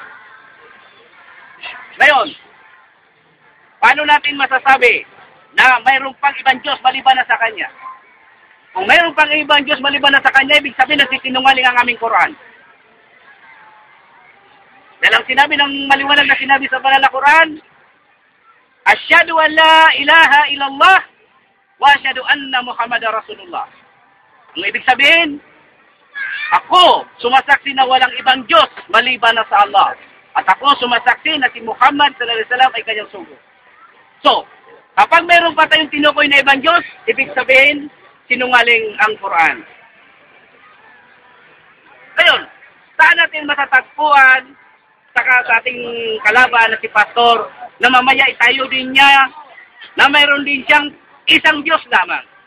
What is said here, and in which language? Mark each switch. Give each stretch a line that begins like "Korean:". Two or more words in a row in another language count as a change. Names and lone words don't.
Filipino: Ngayon, paano natin masasabi na mayroon pang ibang Diyos maliban na sa Kanya? Kung mayroon pang ibang Diyos maliban na sa Kanya, ibig sabihin nagsisinungaling ang aming Quran. Dahil ang sinabi ng maliwanag na sinabi sa banal na Quran,
Arabic: أشهد أن لا إله إلا الله وأشهد أن محمدا رسول الله.
Filipino: Ang ibig sabihin, ako sumasaksi na walang ibang Diyos maliban na sa Allah. At ako sumasaksi na si Muhammad
Arabic: صلى الله عليه وسلم
Filipino: ay kanyang sugo. So, kapag meron pa tayong tinukoy na ibang Diyos, ibig sabihin, sinungaling ang Quran. Ngayon, saan natin matatagpuan sa ating kalaban na si Pastor na mamaya itayo din niya na mayroon din siyang isang Diyos lamang?